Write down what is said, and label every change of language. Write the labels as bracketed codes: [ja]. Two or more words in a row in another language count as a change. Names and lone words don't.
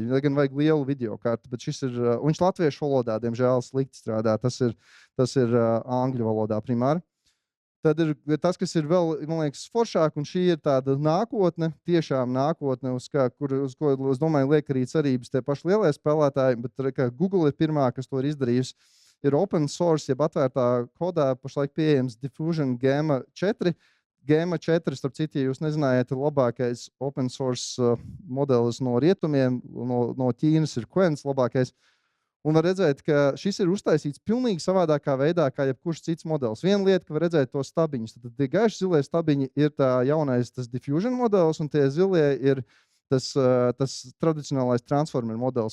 [lv] Viņam gan vajag lielu videokarti, bet šis ir, viņš latviešu valodā, diemžēl, slikti strādā. Tas ir angļu valodā primāri. Tad ir tas, kas ir vēl, man liekas, foršāk, un šī ir tāda nākotne, tiešām nākotne, uz ko, es domāju, liek arī cerības tie paši lielie spēlētāji, bet Google ir pirmā, kas to ir izdarījusi. [en] Ir open source, [lv] jeb atvērtā kodā pašlaik pieejams Diffusion Gamma 4. Gamma 4, starp citu, ja jūs nezinājāt, ir labākais [en] open source [lv] modelis no rietumiem, no Ķīnas ir Quens labākais. Un var redzēt, ka šis ir uztaisīts pilnīgi savādākā veidā, kā jebkurš cits modelis. Viena lieta, ka var redzēt to stabiņus. Tad tie gaiši zilie stabiņi ir tā jaunais tas Diffusion modelis, un tie zilie ir tas tradicionālais Transformer modelis.